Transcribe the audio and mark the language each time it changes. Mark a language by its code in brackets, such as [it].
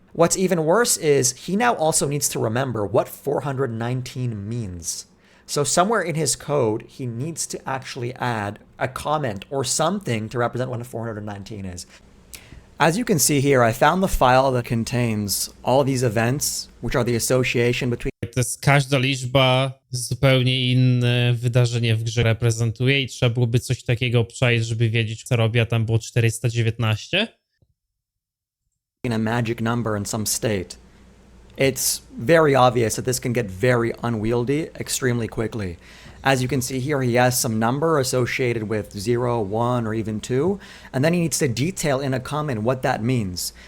[en] What's even worse is he now also needs to remember what 419 means. So somewhere in his code, he needs to actually add a comment or something to represent what a 419 is. As you can see here, I found the file that contains all these events, which are the association between [pl] To jest każda liczba zupełnie inne wydarzenie w grze reprezentuje i trzeba byłoby coś takiego przejść, żeby wiedzieć, co robi, a tam było 419. [en] a magic number in some state. It's very obvious that this can get very unwieldy extremely quickly. As you can see here, he has some number associated with 0, 1, or even 2, and then he needs to detail in a comment what that means.